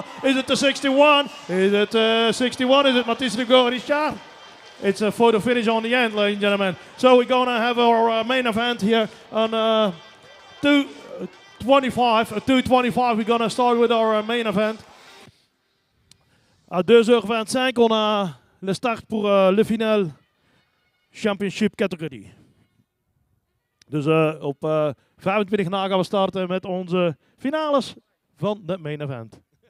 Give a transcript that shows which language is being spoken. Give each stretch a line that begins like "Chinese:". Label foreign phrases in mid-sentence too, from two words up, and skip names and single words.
English: Is it the 61? Is it 61? Is it Mathis de Richard? It's a photo finish on the end, ladies and gentlemen. So we're going to have our main event here on 2:25. We're going to start with our main event.
French: À 2h25, on a le start pour le final Championship categorie.
Dutch: Dus op 25 na gaan we starten met onze finales van de
English: main event.